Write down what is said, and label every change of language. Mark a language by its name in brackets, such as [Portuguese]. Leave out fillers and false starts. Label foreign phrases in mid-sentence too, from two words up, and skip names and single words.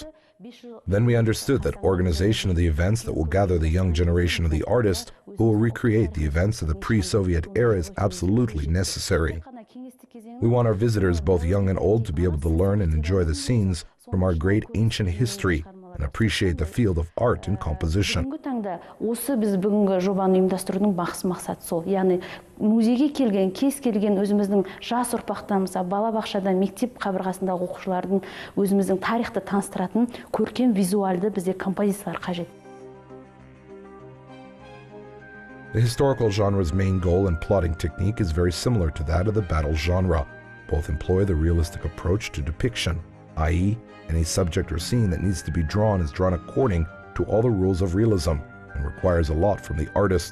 [English] Then we understood that organization of the events that will gather the young generation of the artists who will recreate the events of the pre-Soviet era is absolutely necessary. We want our visitors, both young and old, to be able to learn and enjoy the scenes from our great ancient history and appreciate the field of art and composition. [Kazakh] Бүгінгі таңда осы біз бүгінгі жобаны ұйымдастырудың басты мақсаты сол. Яғни музейге келген, кез келген өзіміздің жас ұрпақтан, мысалы балабақшада, мектеп қабырғасындағы оқушылардың өзіміздің тарихты таныстыратын көркем визуалды бізде композициялар қажет. [English] The historical genre's main goal and plotting technique is very similar to that of the battle genre. Both employ the realistic approach to depiction, i.e., any subject or scene that needs to be drawn is drawn according to all the rules of realism and requires a lot from the artist.